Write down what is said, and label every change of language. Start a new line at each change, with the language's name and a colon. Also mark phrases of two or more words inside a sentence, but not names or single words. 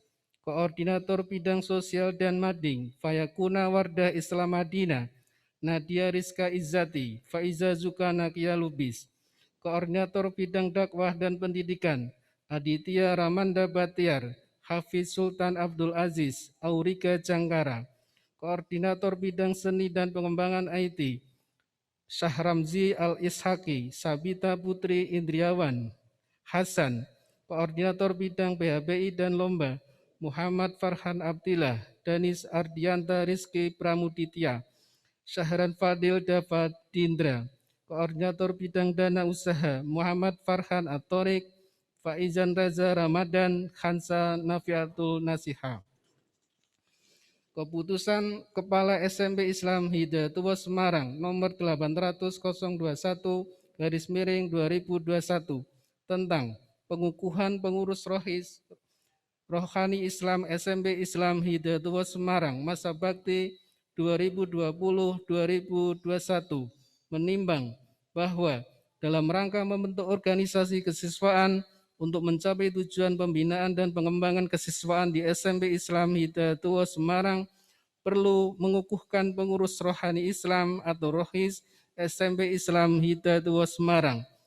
Indonesian: Koordinator Bidang Sosial dan Mading Fayakuna Wardah Islam Madinah Nadia Rizka Izzati, Faiza Zukana Kialubis. Koordinator Bidang Dakwah dan Pendidikan, Aditya Ramanda Batiar, Hafiz Sultan Abdul Aziz, Aurika Jangkara. Koordinator Bidang Seni dan Pengembangan IT, Syahramzi Al-Ishaki, Sabita Putri Indriawan, Hasan. Koordinator Bidang PHBI dan Lomba, Muhammad Farhan Abdillah, Danis Ardianta Rizki Pramuditya, Syahran Fadil Dapat Dindra. Koordinator Bidang Dana Usaha, Muhammad Farhan Atorik, Faizan Raza Ramadan, Khansa Nafiatul Nasiha. Keputusan Kepala SMP Islam Hidayatullah Semarang nomor 800/2021 tentang pengukuhan pengurus Rohis Rohani Islam SMP Islam Hidayatullah Semarang masa bakti 2020-2021 menimbang bahwa dalam rangka membentuk organisasi kesiswaan untuk mencapai tujuan pembinaan dan pengembangan kesiswaan di SMP Islam Hidayatullah Semarang perlu mengukuhkan pengurus rohani Islam atau Rohis SMP Islam Hidayatullah Semarang.